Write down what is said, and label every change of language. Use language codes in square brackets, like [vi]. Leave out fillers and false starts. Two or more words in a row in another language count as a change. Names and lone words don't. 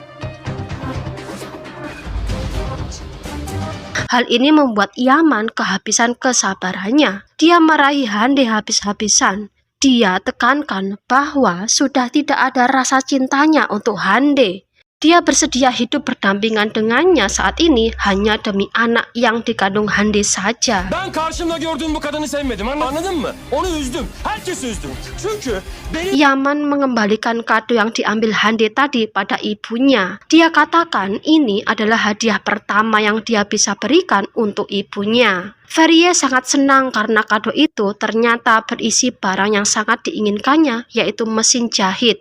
[id] Hal ini membuat Yaman kehabisan kesabarannya. Dia marahi Hande habis-habisan. Dia tekankan bahwa sudah tidak ada rasa cintanya untuk Hande. Dia bersedia hidup berdampingan dengannya saat ini hanya demi anak yang dikandung Hande saja. [tr] Ben karşımda gördüğüm bu kadını sevmedim, anladın mı? Onu üzdüm, herkesi üzdüm. Çünkü [id] Yaman mengembalikan kado yang diambil Hande tadi pada ibunya. Dia katakan ini adalah hadiah pertama yang dia bisa berikan untuk ibunya. Ferie sangat senang karena kado itu ternyata berisi barang yang sangat diinginkannya, yaitu mesin jahit.